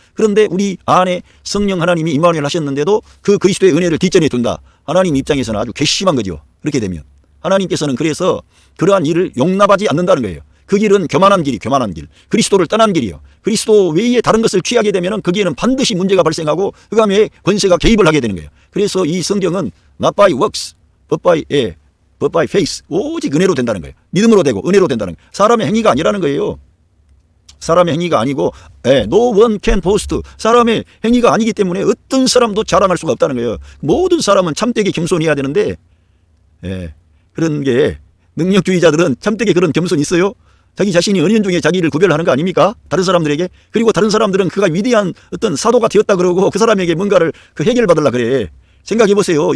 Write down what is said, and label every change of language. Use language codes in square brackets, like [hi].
[ko] 그런데 우리 안에 성령 하나님이 임마누엘 하셨는데도 그 그리스도의 은혜를 뒷전에 둔다. 하나님 입장에서는 아주 괘씸한 거죠. 그렇게 되면 하나님께서는 그래서 그러한 일을 용납하지 않는다는 거예요. 그 길은 교만한 길이 교만한 길, 그리스도를 떠난 길이요. 그리스도 외에 다른 것을 취하게 되면 거기에는 반드시 문제가 발생하고 그 다음에 권세가 개입을 하게 되는 거예요. 그래서 이 성경은 [en] not by works, but by faith. [ko] 오직 은혜로 된다는 거예요. 믿음으로 되고 은혜로 된다는 거예요. 사람의 행위가 아니라는 거예요. 사람의 행위가 아니고 [en] no one can boast. [ko] 사람의 행위가 아니기 때문에 어떤 사람도 자랑할 수가 없다는 거예요. 모든 사람은 참되게 겸손해야 되는데 그런 게 능력주의자들은 참되게 그런 겸손이 있어요? 자기 자신이 은연중에 자기를 구별하는 거 아닙니까? 다른 사람들에게. 그리고 다른 사람들은 그가 위대한 어떤 사도가 되었다 그러고 그 사람에게 뭔가를 해결받으려 그래. 생각해 보세요.